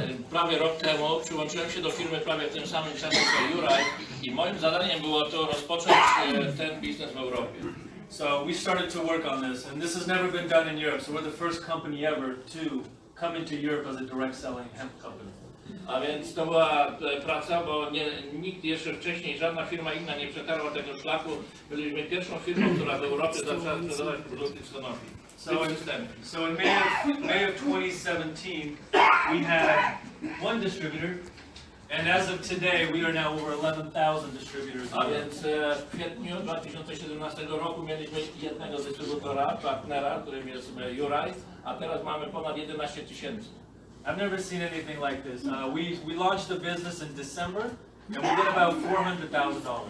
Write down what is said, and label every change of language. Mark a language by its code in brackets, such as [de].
[pl] Prawie rok temu przyłączyłem się do firmy prawie w tym samym czasie co Juraj i moim zadaniem było to rozpocząć ten biznes w Europie. [en] So we started to work on this, and this has never been done in Europe. So we're the first company ever to come into Europe as a direct selling hemp company. [pl] A więc to była praca, bo nikt jeszcze wcześniej, żadna firma inna nie przetarła tego szlaku. Byliśmy pierwszą firmą, która w Europie zaczęła sprzedawać produkty z konopi. [en] So in May of 2017, we had one distributor, and as of today, we are now over 11,000 distributors. [pl] A więc w kwietniu 2017 roku mieliśmy jednego dystrybutora, partnera, którym jest Juraj, a teraz mamy ponad 11 000. [en] I've never seen anything like this. We launched the business in December, and we did about $400,000.